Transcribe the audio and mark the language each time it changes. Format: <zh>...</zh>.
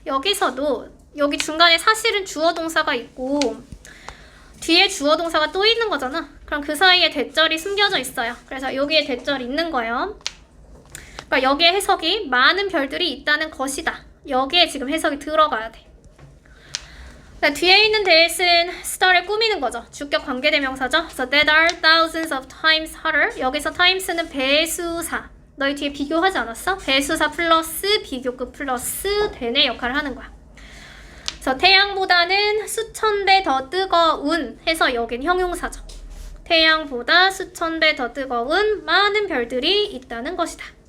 <ko>여기서도 여기 중간에 사실은 주어 동사가 있고 뒤에 주어 동사가 또 있는 거잖아. 그럼 그 사이에 대절이 숨겨져 있어요. 그래서 여기에 대절이 있는 거예요. 그러니까 여기에 해석이 많은 별들이 있다는 것이다. 여기에 지금 해석이 들어가야 돼. 그러니까 뒤에 있는 that은 star를 꾸미는 거죠. 주격 관계대명사죠. 그래서</ko> <en>that are thousands of times harder.</en> <ko>여기서 times는 배수사. 너희 뒤에 비교하지 않았어? 배수사 플러스 비교급 플러스 then의 역할을 하는 거야. 그래서 태양보다는 수천 배 더 뜨거운 해서 여긴 형용사죠. 태양보다 수천 배 더 뜨거운 많은 별들이 있다는 것이다.</ko>